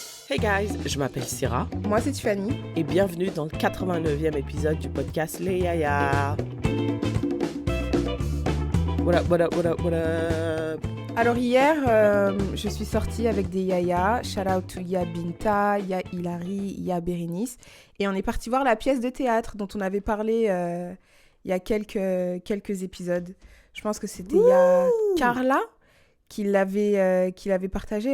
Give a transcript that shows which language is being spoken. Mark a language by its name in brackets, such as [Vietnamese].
[English] Hey guys, [French] je m'appelle Syrah Moi, c'est Tiffany. et bienvenue dans le 89e épisode du podcast Les Yaya. [English] What up, what up, what up, what up? [French] Alors hier, je suis sortie avec des yayas. [English] Shout out to Ya Binta, Ya Hilary, Ya Bérénice. [French] Et on est parti voir la pièce de théâtre dont on avait parlé il y a quelques épisodes. Je pense que c'était Ya Carla qui l'avait partagé.